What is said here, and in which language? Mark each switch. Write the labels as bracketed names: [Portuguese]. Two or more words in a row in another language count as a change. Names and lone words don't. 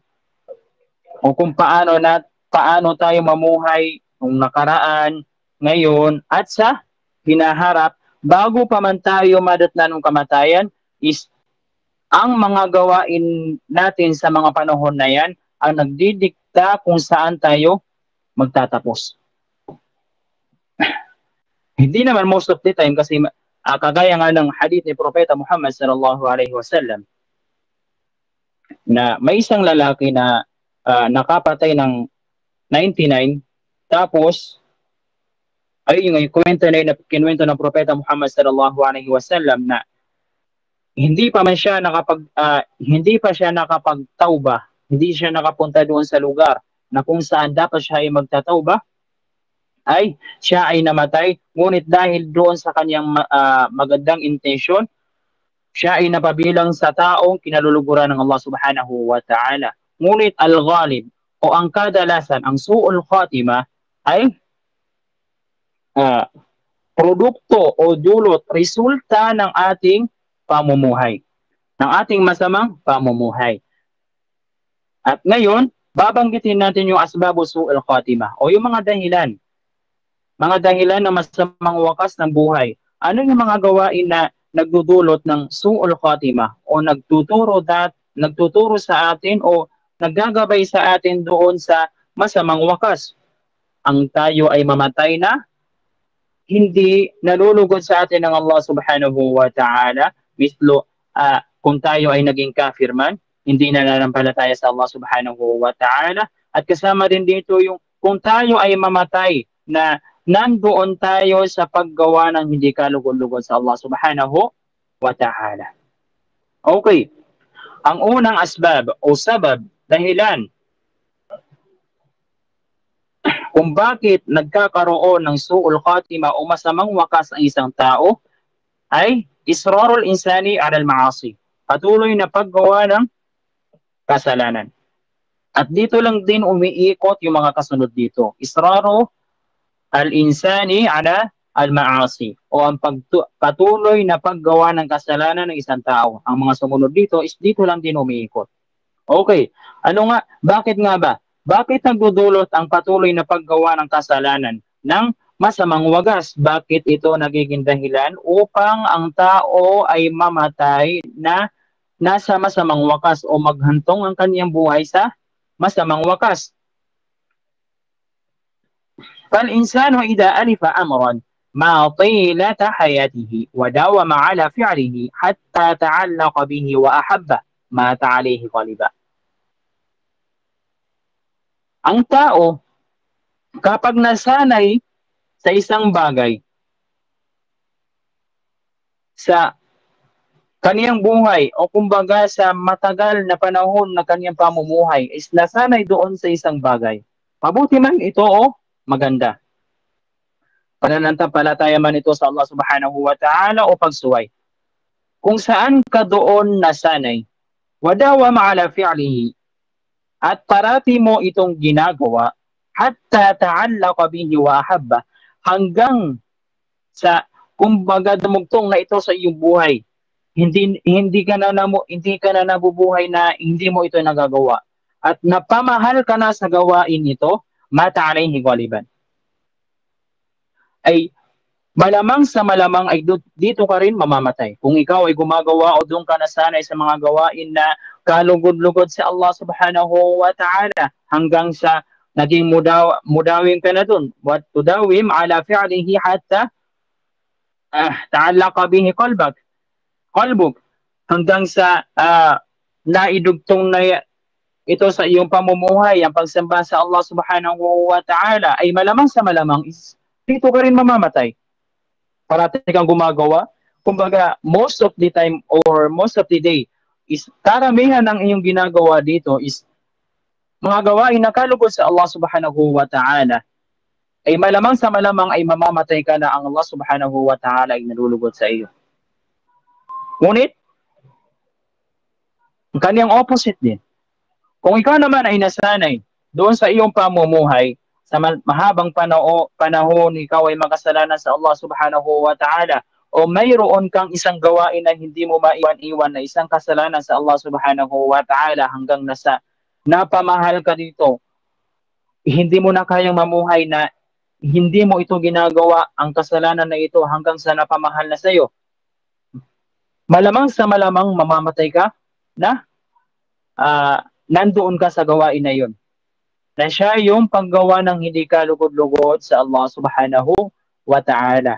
[Filipino] O kung paano tayo mamuhay nung nakaraan, ngayon, at sa hinaharap, bago pa man tayo madatnan ng kamatayan, is ang mga gawain natin sa mga panahon na yan ang nagdidikta kung saan tayo magtatapos. Hindi naman [English] most of the time [Filipino] kasi kagaya nga ng hadith ni Propeta Muhammad [Arabic] صلى الله عليه وسلم [Filipino] na may isang lalaki na nakapatay ng 99 tapos ay yung kwento na kinuwento ng Propeta Muhammad [Arabic] صلى الله عليه وسلم [Filipino] na hindi pa siya nakapagtauba, hindi siya nakapunta doon sa lugar na kung saan dapat siya ay magtatauba, ay siya ay namatay, ngunit dahil doon sa kanyang magandang intention, siya ay napabilang sa taong kinaluluguran ng Allah [Arabic] سبحانه وتعالى. [Filipino] Ngunit al-ghalib o ang kadalasan, ang [Arabic] سوء الخاتمة [Filipino] ay produkto o dulot, resulta ng ating pamumuhay, ng ating masamang pamumuhay. At ngayon, babanggitin natin yung [Arabic] أسباب سوء الخاتمة [Filipino] o yung mga dahilan ng masamang wakas ng buhay. Ano yung mga gawain na nagdudulot ng [Arabic] سوء الخاتمة [Filipino] o nagtuturo sa atin o naggagabay sa atin doon sa masamang wakas? Ang tayo ay mamatay na hindi nalulugod sa atin ng Allah [Arabic] سبحانه وتعالى, [Filipino] mislo kung tayo ay naging kafir man, hindi nananampalataya sa Allah [Arabic] سبحانه وتعالى, [Filipino] at kasama din dito yung kung tayo ay mamatay na nandoon tayo sa paggawa ng hindi kalugod-lugod sa Allah [Arabic] سبحانه وتعالى. [Filipino] Okay. Ang unang asbab o sabab, dahilan kung bakit nagkakaroon ng [Arabic] سوء الخاتمة [Filipino] o masamang wakas ang isang tao ay [Arabic] إصرار الإنسان على المعاصي. [Filipino] Patuloy na paggawa ng kasalanan. At dito lang din umiikot yung mga kasunod dito. [Arabic] إصرار الإنسان على المعاصي [Filipino] o ang patuloy na paggawa ng kasalanan ng isang tao. Ang mga sumunod dito is dito lang din umiikot. Okay. Ano nga? Bakit nga ba? Bakit nagdudulot ang patuloy na paggawa ng kasalanan ng masamang wagas? Bakit ito nagiging dahilan upang ang tao ay mamatay na nasa masamang wakas o maghantong ang kanyang buhay sa masamang wakas? [Arabic] فالإنسان إذا ألف أمرا ما طيلة حياته وداوم على فعله حتى تعلق به وأحبه مات عليه غالبا. [Filipino] Ang tao, kapag nasanay sa isang bagay, sa kaniyang buhay o kumbaga sa matagal na panahon na kaniyang pamumuhay is nasanay doon sa isang bagay. Mabuti man ito o maganda. Pananampalataya man ito sa Allah [Arabic] سبحانه وتعالى [Filipino] o pagsuway. Kung saan ka doon nasanay, [Arabic] وداوم على فعله, [Filipino] at parati mo itong ginagawa, [Arabic] حتى تعلق به وأحب, [Filipino] hanggang sa kumbaga dumugtong na ito sa iyong buhay. Hindi ka na nabubuhay na hindi mo ito nagagawa. At napamahal ka na sa gawain ito, [Arabic] مات عليه غالبا. [Filipino] Ay malamang sa malamang ay dito ka rin mamamatay. Kung ikaw ay gumagawa o doon ka nasanay sa mga gawain na kalugod-lugod sa Allah [Arabic] سبحانه وتعالى [Filipino] hanggang sa naging mudawim ka na doon. [Arabic] وتداوم على فعله حتى تعلق به قلبك, [Filipino] hanggang sa naidugtong na ito sa iyong pamumuhay, ang pagsamba sa Allah [Arabic] سبحانه وتعالى, [Filipino] ay malamang sa malamang is dito ka rin mamamatay. Parati kang gumagawa. Kumbaga, [English] most of the time or most of the day [Filipino] is karamihan ng iyong ginagawa dito is mga gawain na kalugod sa Allah [Arabic] سبحانه وتعالى. [Filipino] Ay malamang sa malamang ay mamamatay ka na, ang Allah [Arabic] سبحانه وتعالى [Filipino] ay nalulugod sa iyo. Ngunit, ang kanyang opposite din. Kung ikaw naman ay nasanay doon sa iyong pamumuhay, sa mahabang panahon ikaw ay makasalanan sa Allah [Arabic] سبحانه وتعالى, [Filipino] o mayroon kang isang gawain na hindi mo maiwan-iwan na isang kasalanan sa Allah [Arabic] سبحانه وتعالى [Filipino] hanggang nasa napamahal ka dito, hindi mo na kayang mamuhay na hindi mo ito ginagawa, ang kasalanan na ito hanggang sa napamahal na sa iyo, malamang sa malamang mamamatay ka na nandoon ka sa gawain na yun, na siya yung paggawa ng hindi kalugod-lugod sa Allah [Arabic] سبحانه وتعالى.